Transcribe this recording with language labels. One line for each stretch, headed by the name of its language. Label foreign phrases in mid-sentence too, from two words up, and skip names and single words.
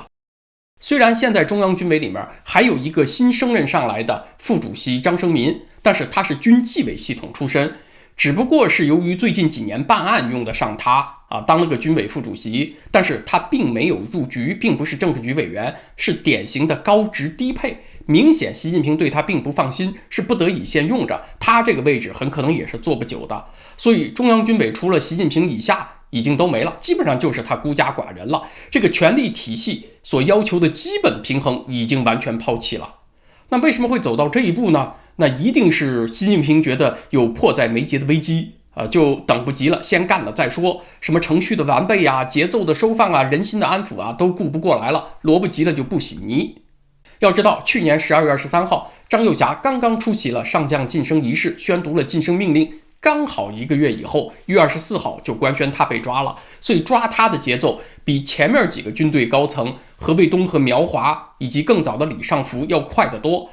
Chinese: 雖然現在中央軍委裡面還有一個新升任上來的副主席張生民，但是他是軍紀委系統出身，只不過是由於最近幾年辦案用得上他當了個軍委副主席，但是他並沒有入局，並不是政治局委員，是典型的高職低配。明顯習近平對他並不放心，是不得已先用着，他這個位置很可能也是坐不久的。所以中央軍委除了習近平以下已經都沒了，基本上就是他孤家寡人了。這個權力體系所要求的基本平衡已經完全拋棄了。那為什麼會走到這一步呢？那一定是習近平覺得有迫在眉睫的危機就等不及了，先幹了再說。什麼程序的完備啊、節奏的收放啊、人心的安撫啊，都顧不過來了，羅不及了就不洗泥。要知道，去年12月23號，張又俠剛剛出席了上将晉升儀式，宣讀了晉升命令， 剛好1個月以後，1月24號就官宣他被抓了，所以抓他的節奏比前面幾個軍隊高層何衛東和苗華以及更早的李尚福要快得多。